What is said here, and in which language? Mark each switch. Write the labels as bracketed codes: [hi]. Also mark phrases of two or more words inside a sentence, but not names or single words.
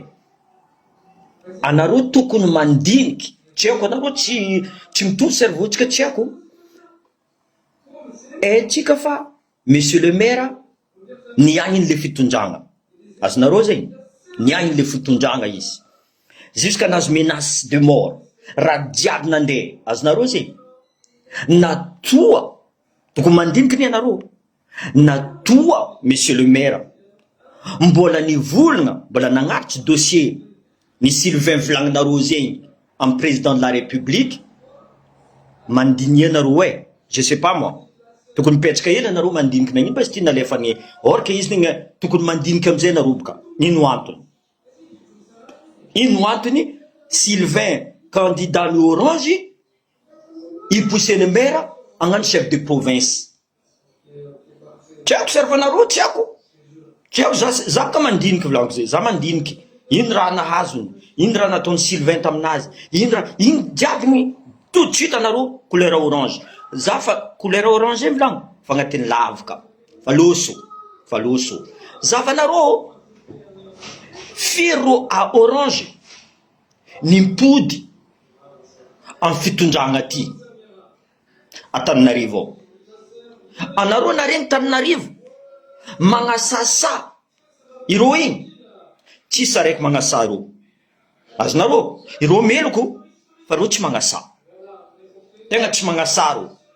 [mg] Anarô tokony mandiniky. Tsy haiko anarô tsy mitovy cerveau-tsika tsy haiko. Tsika fa [fr] Monsieur le maire [mg] niagniny le fitondragna. Azonarô zegny? Niagniny le fitondragna izy. [fr] Jusqu'à nazo menace de mort. [mg] Raha jiaby nandeha azonarô zegny natoa tokony mandiniky ni anarô natoa [fr] Monsieur le maire [mg] mbola nivolagna mbola nagnaritsy dossier ny Sylvain volagninarô zegny amin'ny [fr] président de la république [mg] mandiny anarô [fr] je sais pas moi [mg] tokony mipetraka ela anarô mandiniky nagnino fa sy tia nalefany or que izy negna tokony mandiniky amizay anarô boka ino antony Sylvain candidat ny Orange [fr] poussé le maire [mg] agnano [fr] chef de province [mg] tiako servanarô tiako za ka mandiniky volaniko zay za mandiniky ino raha nahazony ino raha nataony Sylvain taminazy ino jiaby [fr] tout de suite [mg] anarô [fr] couleur orange [mg] za fa [fr] couleur orange [mg] volagno fa agnatin'ny lavaka fa loso za fa anarô firo à orange nimpody amin'ny fitondragna ty Antananarivo anarô naregny Tananarivo magnasasa irô igny tsisy araiky magnasa rô azonarô irô meloko fa rô tsy magnasa tegna tsy magnasa rô